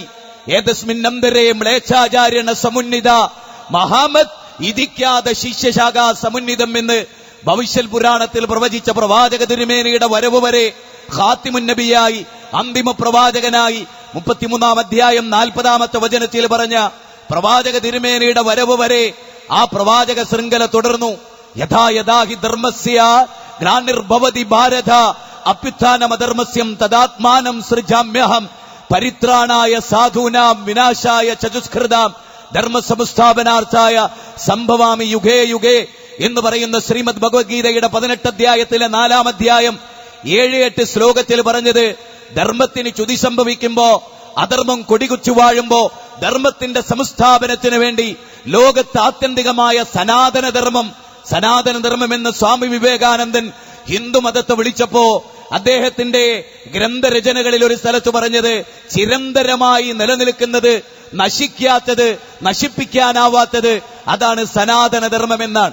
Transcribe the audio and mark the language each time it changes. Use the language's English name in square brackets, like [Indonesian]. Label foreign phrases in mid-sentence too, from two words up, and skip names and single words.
[Sanskrit] ഏതസ്മിൻ നംദരേ മ്ലേച്ഛാചാര്യണ സമുന്നിത മഹാമത് ഇതിക്കാതെ ശിഷ്യശാഖ സമുന്നിതം [Malayalam] എന്ന് ഭവിഷ്യൽ പുരാണത്തിൽ പ്രവചിച്ച പ്രവാചക തിരുമേനിയുടെ വരവ് വരെ ഖാത്തിമുൻ നബിയായി, അന്തിമ പ്രവാചകനായി 33 അധ്യായം 40 വചനത്തിൽ പറഞ്ഞ പ്രവാചക തിരുമേനിയുടെ വരവ് വരെ ആ പ്രവാചക ശൃംഖല തുടർന്നു. [Sanskrit] യഥാ യഥാ ഹി ധർമ്മസ്യ ഗ്ലാനിർഭവതി ഭാരത അഭ്യുത്ഥാനമധർമ്മസ്യം തദാത്മാനം സൃജാമ്യഹം പരിത്രാണായ സാധൂനാം വിനാശായ ചതുഷ്കൃതാം ധർമ്മസംസ്ഥാപനാർത്ഥായ സംഭവാമി യുഗേ യുഗേ [Malayalam] എന്ന് പറയുന്ന ശ്രീമദ് ഭഗവത്ഗീതയുടെ 18 അധ്യായത്തിലെ 4 അധ്യായം 7-8 ശ്ലോകത്തിൽ പറഞ്ഞത്, ധർമ്മത്തിന് ചുതി സംഭവിക്കുമ്പോ, അധർമ്മം കൊടികുച്ചു വാഴുമ്പോ ധർമ്മത്തിന്റെ സംസ്ഥാപനത്തിന് വേണ്ടി ലോകത്ത് ആത്യന്തികമായ സനാതനധർമ്മം എന്ന് സ്വാമി വിവേകാനന്ദൻ ഹിന്ദുമതത്തെ വിളിച്ചപ്പോ അദ്ദേഹത്തിന്റെ ഗ്രന്ഥരചനകളിൽ ഒരു സ്ഥലത്ത് പറഞ്ഞത്, ചിരന്തരമായി നിലനിൽക്കുന്നത്, നശിക്കാത്തത്, നശിപ്പിക്കാനാവാത്തത് അതാണ് സനാതനധർമ്മം എന്നാണ്.